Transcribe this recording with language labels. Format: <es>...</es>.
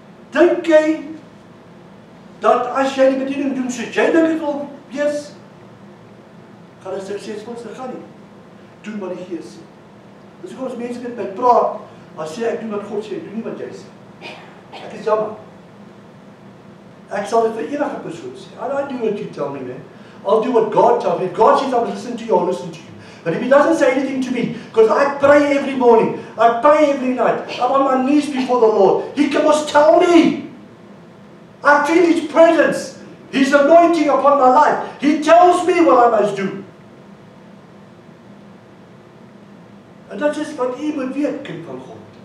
<af>Dink jy dat as jy die bediening doen soos jy dink dit wil wees, gaan dit suksesvol gaan nie. Doen wat die Gees sê. Dis hoekom as mense met my praat, as sê ek doen wat God sê, ek doen nie wat jy sê. Ek is jammer. Ek sal dit vir enige persoon sê.</af> <en>I don't do what you tell me, man. I'll do what God tells me. If God says I'll listen to you, I'll listen to you. But if He doesn't say anything to me, because I pray every morning, I pray every night, I'm on my knees before the Lord, He must tell me. I feel His presence, His anointing upon my life. He tells me what I must do.</en> <af>En dat is wat U moet weet, kind van God.</af>